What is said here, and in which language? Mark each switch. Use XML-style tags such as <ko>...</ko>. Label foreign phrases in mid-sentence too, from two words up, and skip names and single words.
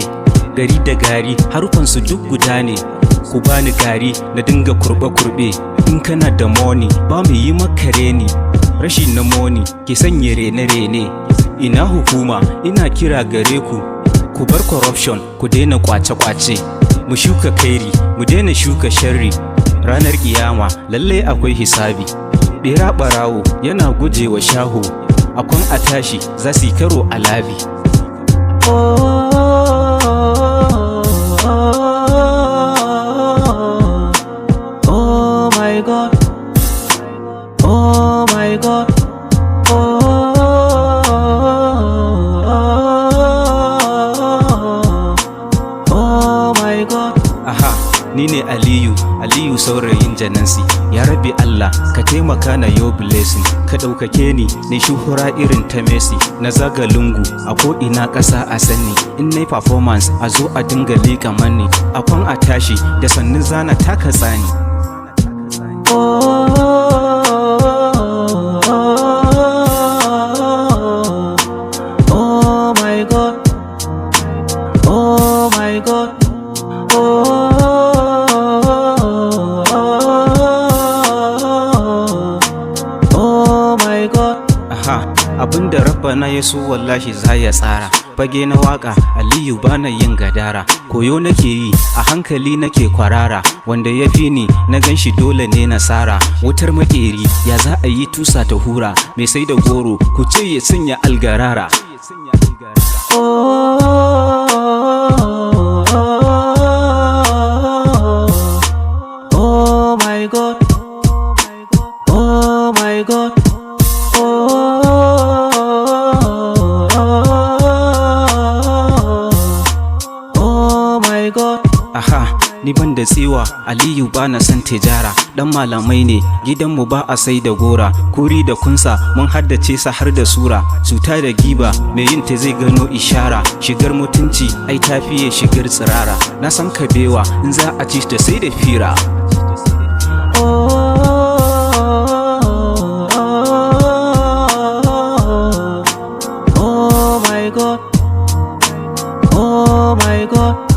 <ha>gari da gari harufansu duk guda ne, ku bani gari na dinga kurbe-kurbe, in kana da money ba mu yi maka reni, rashin na money ke sanya rene-rene, ina hukuma ina kira gare ku, ku bar corruption ku daina kwace-kwace, mu shuka kairi mu daina shuka sharri, ranar kiyama lalle akwai hisabi, bera barawo yana gujewa shaho, akwan a tashi za su yi karo a labi.</ha> <en>Oh my God, oh my God, oh my God.</en> <ha>Aha, ni ne Aliyu saurayin Janansi, ya Rabbi Allah ka taimaka na yo blessing, ka ɗaukake ni ne shuhura irin ta Messi, na zaga lungu a ko ina ƙasa a sani, in nayi performance a zo a dinga liƙa mani, akwan a tashi da sannin zana taka tsani.</ha> <en>Oh my God, oh my God, oh my God.</en> <ha>Aha, abinda Rabbana ya so wallahi za ya tsara, fage na waka Aliyu bana yin gadara, koyo nake yi a hankali nake kwarara, wanda ya fi ni na ganshi dole ne nasara, wutar makeri ya za a yi tusa ta hura, mai sai da goro ku ce ya sanya algarara.</ha> <en>Oh my God, oh my God, oh my God.</en> <ha>Aha, ni ban da tsiwa Aliyu bana san tijara, dan malamai ne gidanmu ba a sai da gora, kuri da kunsa mun haddace sa har da sura, cuta da giba mai yin ta zai gano ishara, shigar mutunci ai tafiye shigar tsirara, na san kabewa in za a ci da sai da fira.</ha> <en>Oh my God, oh my God,</en>